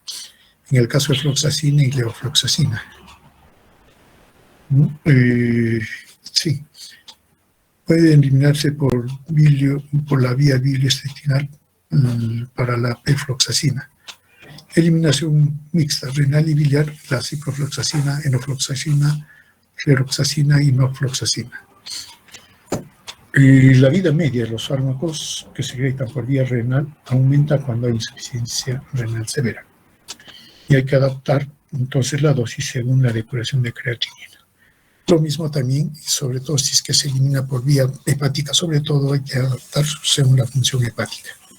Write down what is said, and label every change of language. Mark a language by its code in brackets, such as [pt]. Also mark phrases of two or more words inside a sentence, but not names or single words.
[es] En el caso de fluoxacina y levofloxacina. Sí. Puede eliminarse por la vía biliointestinal para la perfloxacina. Eliminación mixta, renal y biliar, la ciprofloxacina, enofloxacina, fluroxacina y norfloxacina. La vida media de los fármacos que se secretan por vía renal aumenta cuando hay insuficiencia renal severa. Y hay que adaptar entonces la dosis según la depuración de creatinina. Lo mismo también, y sobre todo si es que se elimina por vía hepática, sobre todo hay que adaptar según la función hepática.